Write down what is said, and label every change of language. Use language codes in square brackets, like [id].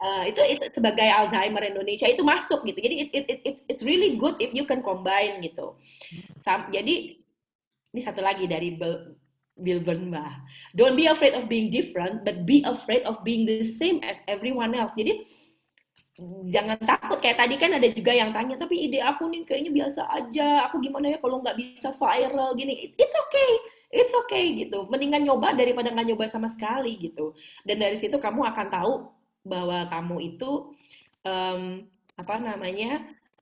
[id] Itu sebagai Alzheimer Indonesia itu masuk gitu. Jadi [en] it's really good if you can combine gitu. [id] Jadi ini satu lagi dari Bill Burnbach. [en] Don't be afraid of being different, but be afraid of being the same as everyone else. [id] Jadi jangan takut kayak tadi kan ada juga yang tanya tapi ide aku nih kayaknya biasa aja aku gimana ya kalau nggak bisa viral gini [en] it's okay [id] gitu mendingan nyoba daripada nggak nyoba sama sekali gitu dan dari situ kamu akan tahu bahwa kamu itu apa namanya